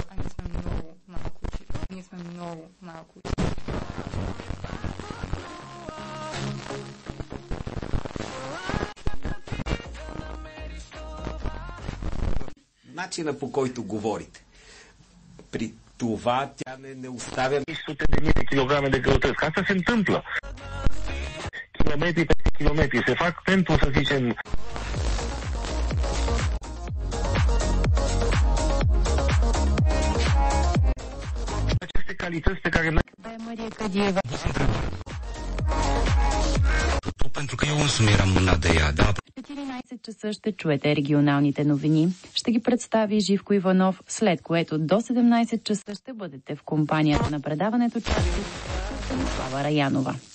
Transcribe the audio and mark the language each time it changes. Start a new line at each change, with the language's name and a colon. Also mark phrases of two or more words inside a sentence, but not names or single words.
Bulgarian: А ние сме много малко учители. Ние сме много малко учители. Начина, по който говорите. При това тя не оставя...
Romanian: Sute de mii de kilograme de grăutăți. Asta se întâmplă. Kilometri peste kilometri. Se fac pentru, să zicem... aceste calități pe care... Maria Cadieva. Pentru că eu însumi eram mânat de ea, da?
Bulgarian: 14 часа ще чуете регионалните новини. Ще ги представи Живко Иванов, след което до 17 часа ще бъдете в компанията на предаването части Слава Раянова.